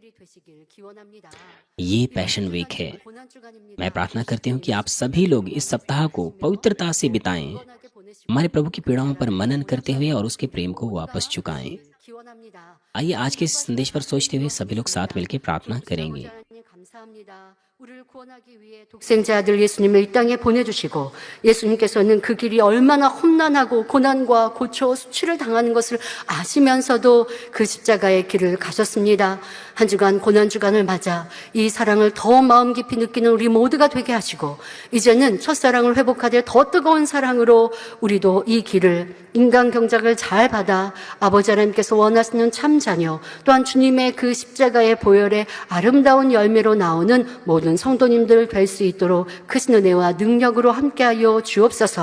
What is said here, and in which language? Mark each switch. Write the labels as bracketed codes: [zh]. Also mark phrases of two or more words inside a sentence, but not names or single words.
[hi] ये [en] Passion Week [hi] है। मैं प्रार्थना करती हूँ कि आप सभी लोग इस सप्ताह को पवित्रता से बिताएं, हमारे प्रभु की पीड़ाओं पर मनन करते हुए और उसके प्रेम को वापस चुकाएं। आइए आज के इस संदेश पर सोचते हुए सभी लोग साथ मिलकर प्रार्थना करेंगे। [ko] 독생자 아들 예수님을 이 땅에 보내주시고 예수님께서는 그 길이 얼마나 험난하고 고난과 고초 수치를 당하는 것을 아시면서도 그 십자가의 길을 가셨습니다. 한 주간 고난 주간을 맞아 이 사랑을 더 마음 깊이 느끼는 우리 모두가 되게 하시고 이제는 첫사랑을 회복하되 더 뜨거운 사랑으로 우리도 이 길을 인간 경작을 잘 받아 아버지 하나님께서 원하시는 참 자녀 또한 주님의 그 십자가의 보혈의 아름다운 열매로 나오는 모든 성도님들 될 수 있도록 크신 은혜와 능력으로 함께하여 주옵소서.